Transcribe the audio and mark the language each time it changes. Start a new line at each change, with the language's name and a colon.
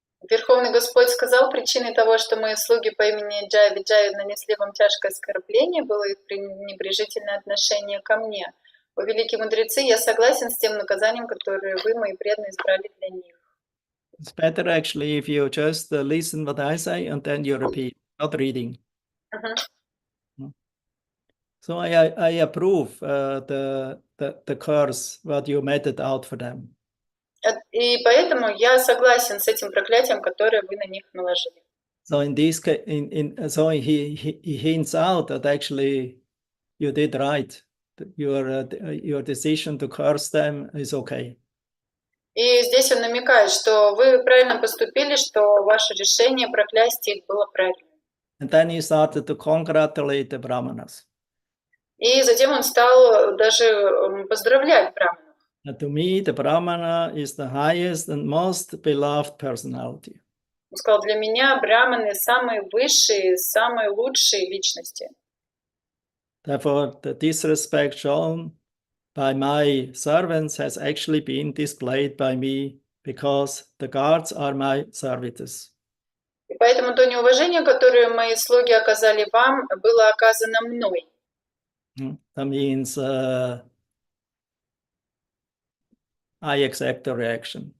Russian: Верховный Господь сказал, причиной того, что мои слуги по имени Джая Виджая нанесли вам тяжкое оскорбление, было их пренебрежительное отношение ко мне. О, великие мудрецы, я согласен с тем наказанием, которое вы, мои преданные, избрали для них.
English: It's better actually if you just listen what I say and then you repeat, not reading. Мгм. So I approve the curse what you meted out for them.
Russian: И поэтому я согласен с этим проклятием, которое вы на них наложили.
English: So in this case, so he hints out that actually you did right. Your decision to curse them is okay.
Russian: И здесь он намекает, что вы правильно поступили, что ваше решение проклясть их было правильным.
English: And then he started to congratulate the Brahmanas.
Russian: И затем он стал даже поздравлять браманов.
English: To me, the Brahmana is the highest and most beloved personality.
Russian: Он сказал, для меня браманы самые высшие, самые лучшие личности.
English: Therefore, the disrespect shown by my servants has actually been displayed by me because the guards are my servitors.
Russian: И поэтому то неуважение, которое мои слуги оказали вам, было оказано мной.
English: That means I accept the reaction.